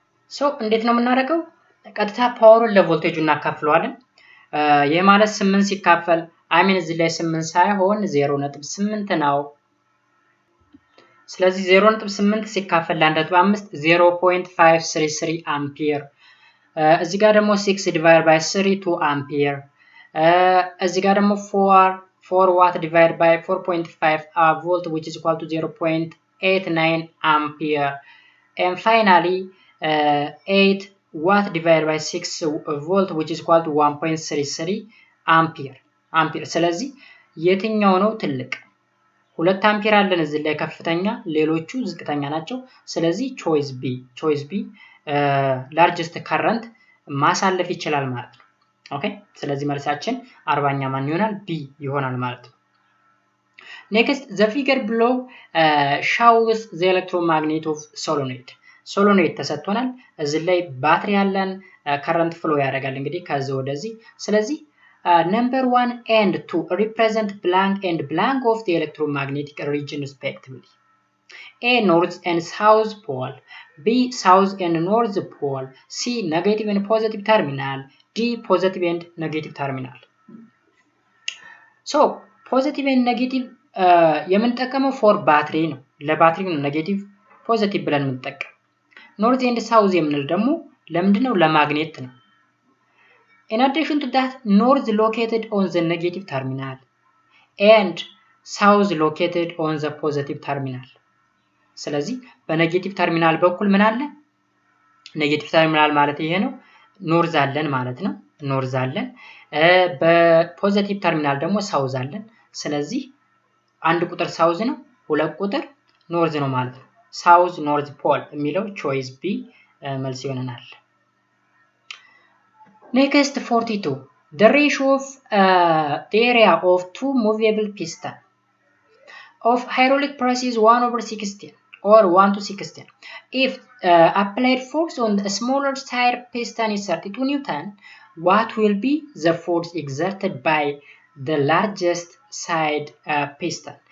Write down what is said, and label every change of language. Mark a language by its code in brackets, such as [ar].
[am] ሶ እንዴት ነው የምናደርገው? ቀጥታ ፓወሩን ለቮልቴጁ እናካፍለዋለን። ይሄ ማለት 8 ሲካፈል እዚህ ላይ 8 ሳይሆን 0.8 ነው። ስለዚህ 0.8 ሲካፈል ለ1.5 0.533 አምፒር። እዚህ ጋር ደግሞ 6 ዲቫይድ ባይ 3 2 አምፒር። እዚህ ጋር ደግሞ 4 ዋት ዲቫይድ ባይ 4.5 ቮልት [en] which is equal to 0.89 ampere. And finally 8 watt divided by 6 volt which is equal to 1.33 ampere. [am] ስለዚህ የትኛው ነው ትልቅ? 2 አምፒር አለን እዚህ ላይ ከፍተኛ ሌሎቹ ዝቅተኛ ናቸው። ስለዚህ choice B largest current ማሳለፍ ይችላል ማለት ነው። ኦኬ ስለዚህ መልሳችን 40ኛ ማን ይሆናል? [en] B [am] ይሆናል ማለት ነው። [en] next the figure below shows the electromagnet of solenoid [am] ተሰጥቶናል። እዚህ ላይ ባትሪ ያለን current flow ያደርጋል እንግዲህ ከዚህ ወደዚህ። [en] ስለዚህ number 1 and 2 represent blank and blank of the electromagnetic region respectively. A north and south pole, B south and north pole, C negative and positive terminal, D positive and negative terminal. So positive and negative የምንጠቀመው for battery ነው። ለባትሪ ነው negative positive ብለን የምንጠቀም። north and south [am] የምንል ደግሞ ለምንድነው? ለማግኔት ነው። [en] In addition to that, north located on the negative terminal and south located on the positive terminal. [am] ስለዚህ በኔጌቲቭ ተርሚናል በኩል ምን አለ? ኔጌቲቭ ተርሚናል ማለት ይሄ ነው። ኖርዝ አለን ማለት ነው። ኖርዝ አለን። በፖዚቲቭ ተርሚናል ደግሞ ሳውዝ አለን። ስለዚህ አንድ ቁጥር ሳውዝ ነው፣ ሁለት ቁጥር ኖርዝ ነው ማለት ነው። ሳውዝ ኖርዝ ፖል የሚለው ቾይስ ቢ መልስ ይሆነናል። Next 42. [en] The ratio of the area of two movable piston of hydraulic press is 1/16 or 1/16. If applied force on the smaller side piston is 32 Newton, what will be the force exerted by the largest side piston?